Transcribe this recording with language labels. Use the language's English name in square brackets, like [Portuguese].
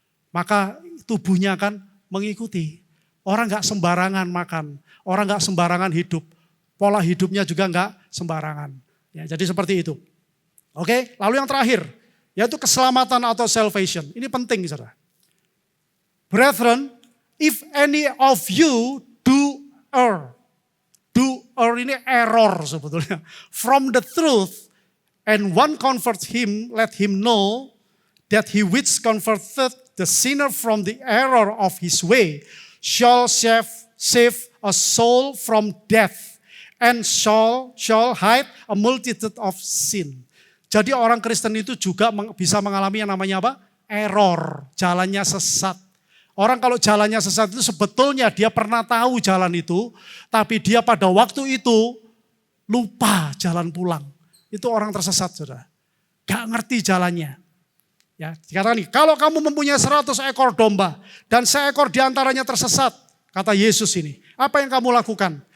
[Indonesian] Maka tubuhnya akan mengikuti. Orang gak sembarangan makan, orang gak sembarangan hidup, pola hidupnya juga gak sembarangan. Ya, jadi seperti itu. Oke, lalu yang terakhir, yaitu keselamatan atau salvation. Ini penting, saudara. [English] Brethren, if any of you do err [Indonesian] ini error sebetulnya, [English] from the truth, and one comfort him, let him know that he which converteth the sinner from the error of his way shall save a soul from death and shall hide a multitude of sin. [Indonesian] Jadi orang Kristen itu juga bisa mengalami yang namanya apa? Error, jalannya sesat. Orang kalau jalannya sesat itu sebetulnya dia pernah tahu jalan itu, tapi dia pada waktu itu lupa jalan pulang. Itu orang tersesat, saudara. Gak ngerti jalannya. Ya, dikatakan nih, kalau kamu mempunyai 100 ekor domba dan seekor diantaranya tersesat, kata Yesus ini, apa yang kamu lakukan?